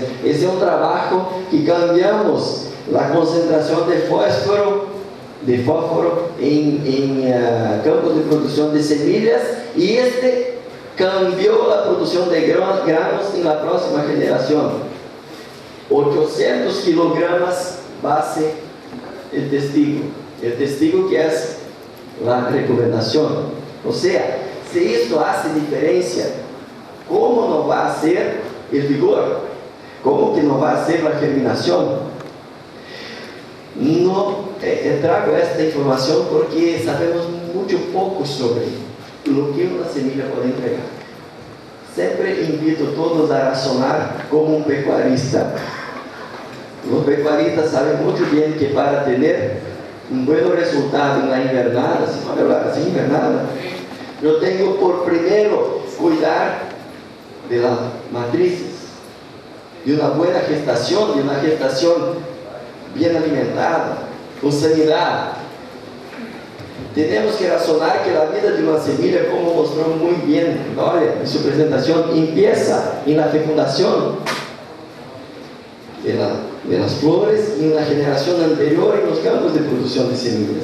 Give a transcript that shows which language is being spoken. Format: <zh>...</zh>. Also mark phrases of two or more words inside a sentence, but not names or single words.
<pt>Esse é um trabalho que cambiamos a concentração de fósforo em campos de produção de semillas, e este cambiou a produção de grãos na próxima geração. 800 kilogramas base</pt> <es>el testigo</es> <pt>que é a recomendação. Ou seja, se isto faz diferença, como não vai ser o vigor? Como que não vai ser a germinação? Trago esta informação porque sabemos muito pouco sobre o que uma semilha pode entregar. Sempre invito todos a razonar como um pecuarista. Os pecuaristas sabem muito bem que para ter um bom resultado na invernada, se pode falar assim, invernada, eu tenho por primeiro cuidar</pt> <es>de las matrices,</es> <pt>de uma boa gestação, de uma gestação bem alimentada, com sanidade. Temos que razonar que a vida de uma semilla, como mostrou muito bem, olha, em sua apresentação, empieza na fecundação</pt> <es>de las flores</es> <pt>e na geração anterior nos campos de produção de semillas.</pt>